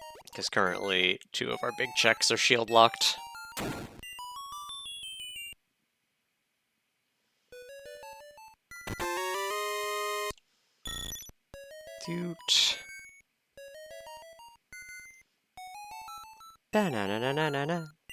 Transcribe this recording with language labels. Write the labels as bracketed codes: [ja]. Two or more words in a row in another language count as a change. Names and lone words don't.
[en] Because currently 2 of our big checks are shield locked. Doot. Ba-na-na-na-na-na-na.